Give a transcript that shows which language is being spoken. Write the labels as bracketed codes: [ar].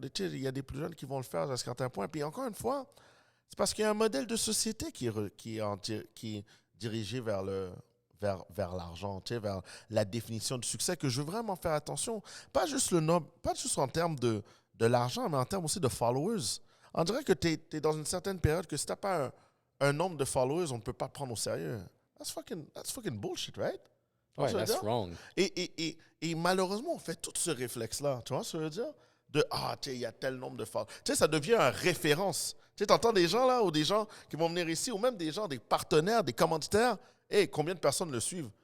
[fr] Tu sais, il y a des plus jeunes qui vont le faire à un certain point. Puis encore une fois, c'est parce qu'il y a un modèle de société qui est dirigé vers l'argent, tu sais, vers la définition du succès, que je veux vraiment faire attention. Pas juste en termes de l'argent, mais en termes aussi de followers. On dirait que tu es dans une certaine période que si tu n'as pas un nombre de followers, on ne peut pas te prendre au sérieux. [en] That's fucking bullshit, right? Ouais, that's wrong. [fr] Et malheureusement, on fait tout ce réflexe-là. Tu vois ce que je veux dire? Tu sais, il y a tel nombre de followers. Tu sais, ça devient une référence. Tu sais, t'entends des gens là, ou des gens qui vont venir ici, ou même des gens, des partenaires, des commanditaires. Hey, combien de personnes le suivent?